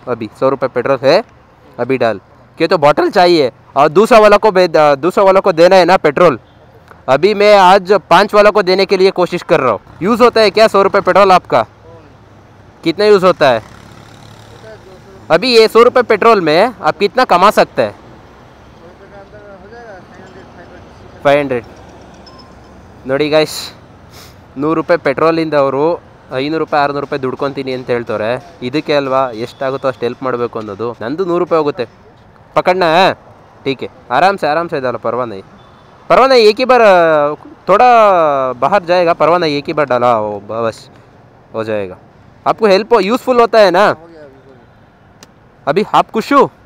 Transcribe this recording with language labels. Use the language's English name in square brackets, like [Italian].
[Hindi] अभी 100 रुपये पेट्रोल है, अभी डाल के। तो बॉटल चाहिए और दूसरा वाला को देना है ना पेट्रोल। अभी मैं आज 5 वाला को देने के लिए कोशिश कर रहा हूँ। यूज़ होता है क्या 100 रुपये पेट्रोल आपका? कितना यूज़ होता है? अभी ये 100 रुपये पेट्रोल में आप कितना कमा सकते हैं? [Kannada] 500 ನೋಡಿ ಗೈಸ್, 100 ರೂಪಾಯಿ ಪೆಟ್ರೋಲಿಂದ ಅವರು 500 ರೂಪಾಯಿ 600 ರೂಪಾಯಿ ದುಡ್ಕೊತೀನಿ ಅಂತ ಹೇಳ್ತಾರೆ. ಇದಕ್ಕೆ ಅಲ್ವಾ ಎಷ್ಟಾಗುತ್ತೋ ಅಷ್ಟು ಹೆಲ್ಪ್ ಮಾಡಬೇಕು ಅನ್ನೋದು. ನಂದು 100 ರೂಪಾಯಿ ಹೋಗುತ್ತೆ, [Hindi] पकड़ना है ठीक है, आराम से डालो, परवाह नहीं, एक ही बार थोड़ा बाहर जाएगा, परवाह नहीं, एक ही बार डाला बस हो जाएगा। आपको हेल्प यूज़फुल होता है ना? अभी आप खुश हो?